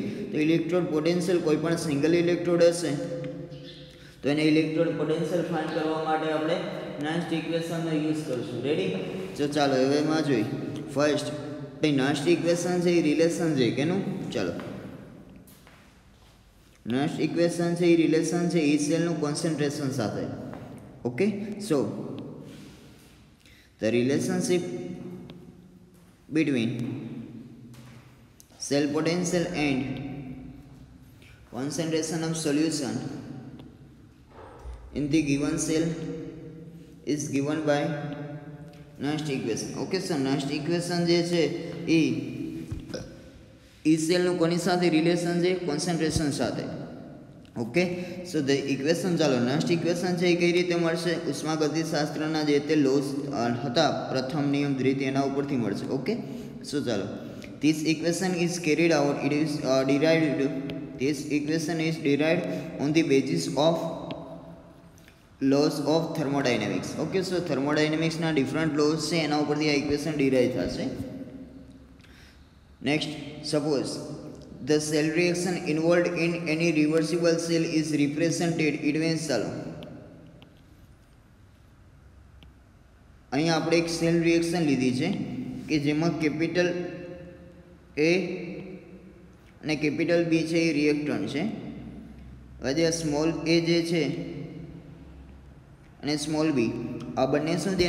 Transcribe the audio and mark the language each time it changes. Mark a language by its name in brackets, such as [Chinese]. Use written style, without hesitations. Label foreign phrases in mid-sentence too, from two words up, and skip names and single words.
[Gujarati] તો [English] electrode potential [Gujarati] કોઈ પણ [English] single electrode [Gujarati] હશે તો એને [English] electrode potential [Gujarati] ફાઇન્ડ કરવા માટે આપણે નસ્ટ ઇક્વેશનનો યુઝ કરીશું. રેડી? તો ચાલો હવે એમાં જોઈએ. ફર્સ્ટ ભાઈ નસ્ટ ઇક્વેશન છે એ રિલેશન છે કેનું? ચાલો, નસ્ટ ઇક્વેશન છે એ રિલેશન છે એ સેલનું કોન્સન્ટ્રેશન સાથે. [English] Okay, so the relationship between cell potential and concentration of solution in the given cell is given by nast equation. Okay, so nast equation [Gujarati] જે છે એ સેલનું કોની સાથે રિલેશન છે? કોન્સન્ટ્રેશન સાથે. [English] Okay, so the equation, [Gujarati] ચાલો નસ્ટ ઇક્વેશન છે એ કઈ રીતે મળશે? ઉષ્માગતિશાસ્ત્રના જે તે લોસ હતા પ્રથમ નિયમ, દ્વિતીય, એના ઉપરથી મળશે. [English] Okay, so ચાલો, this equation is carried out, it is derived, this equation is derived on the basis of laws of thermodynamics. [Gujarati] ઓકે, સો થર્મોડાયનેમિક્સના [English] different laws [Gujarati] છે એના ઉપરથી આ ઇક્વેશન ડિરાઈવ થશે. [English] Next, suppose the cell reaction involved in any reversible cell is represented, it means, [Gujarati] ચાલો અહીંયા આપણે એક [English] cell reaction [Gujarati] લીધી છે કે જેમાં [English] capital A [Gujarati] અને [English] capital B [Gujarati] છે એ રિએક્ટન્ટ છે. હવે આ [English] small A [Gujarati] જે છે અને [English] small B [Gujarati] આ બંને શું છે?